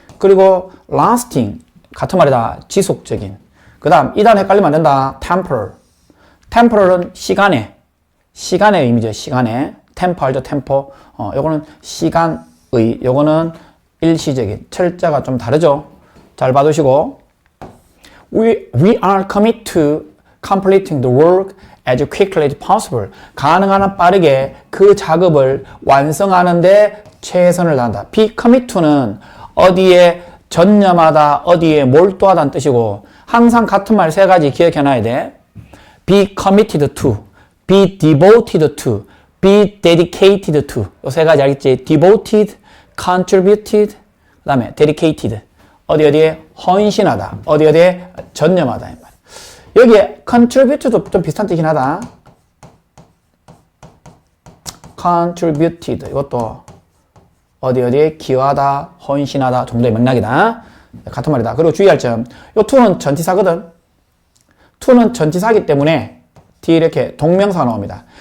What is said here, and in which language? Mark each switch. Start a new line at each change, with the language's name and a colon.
Korean: 그리고 lasting, 같은 말이다. 지속적인. 그 다음, 이 단어 헷갈리면 안 된다. temporal은 시간의 의미죠, 시간의. 템포 알죠, 템포. 요거는 시간의, 요거는 일시적인. 철자가 좀 다르죠? 잘 봐두시고.
English: We are committed to completing the work as quickly as possible.
Korean: 가능한 한 빠르게 그 작업을 완성하는데 최선을 다한다.
English: be commit to
Korean: 는 어디에 전념하다, 어디에 몰두하다는 뜻이고 항상 같은 말 3가지 기억해놔야 돼.
English: be committed to, be devoted to, be dedicated to.
Korean: 요 세 가지 알겠지?
English: devoted, contributed,
Korean: 그 다음에
English: dedicated.
Korean: 어디에 헌신하다. 어디에 전념하다. 여기에 contributed도 좀 비슷한 뜻이긴 하다.
English: contributed.
Korean: 이것도 어디에 기여하다, 헌신하다 정도의 맥락이다. 같은 말이다. 그리고 주의할 점. 요 to는 전치사거든. to는 전치사기 때문에 뒤에 이렇게 동명사가 나옵니다.